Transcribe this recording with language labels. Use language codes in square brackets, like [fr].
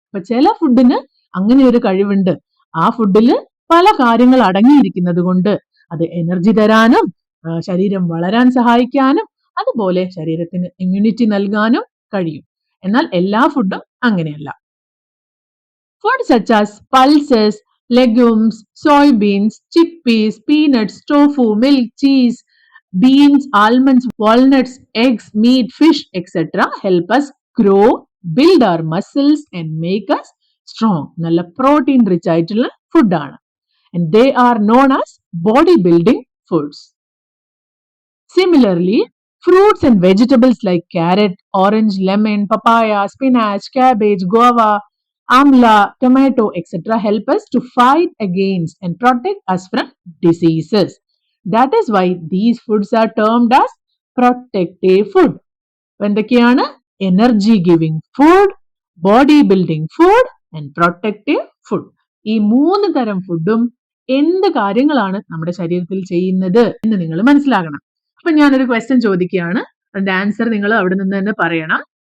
[ml] അപ്പൊ ചില ഫുഡിന് അങ്ങനെ ഒരു കഴിവുണ്ട്. ആ ഫുഡിൽ പല കാര്യങ്ങൾ അടങ്ങിയിരിക്കുന്നത് കൊണ്ട് അത് എനർജി തരാനും ശരീരം വളരാൻ സഹായിക്കാനും അതുപോലെ ശരീരത്തിന് ഇമ്മ്യൂണിറ്റി നൽകാനും കഴിയും. എന്നാൽ എല്ലാ ഫുഡും അങ്ങനെയല്ല. [en] Food such as pulses, Legumes, soybeans, chickpeas, peanuts, tofu, milk, cheese, beans, almonds, walnuts, eggs, meat, fish, etc. help us grow, build our muscles and make us strong. [ml] നല്ല പ്രോട്ടീൻ റിച്ച് ആയിട്ടുള്ള ഫുഡാണ്. [en] And they are known as body building foods. Similarly, fruits and vegetables like carrot, orange, lemon, papaya, spinach, cabbage, guava, amla, tomato, etc. help us to fight against and protect us from diseases. That is why these foods are termed as protective food. [ml] എന്തൊക്കെയാണ്? [en] Energy giving food, body building food and protective food. [ml] ഈ 3 തരം ഫുഡും എന്ത് കാര്യങ്ങളാണ് നമ്മുടെ ശരീരത്തിൽ ചെയ്യുന്നത് എന്ന് നിങ്ങൾ മനസ്സിലാക്കണം. അപ്പൊ ഞാനൊരു ക്വസ്റ്റ്യൻ ചോദിക്കുകയാണ്, അതിന്റെ ആൻസർ നിങ്ങൾ അവിടെ നിന്ന് തന്നെ പറയണം.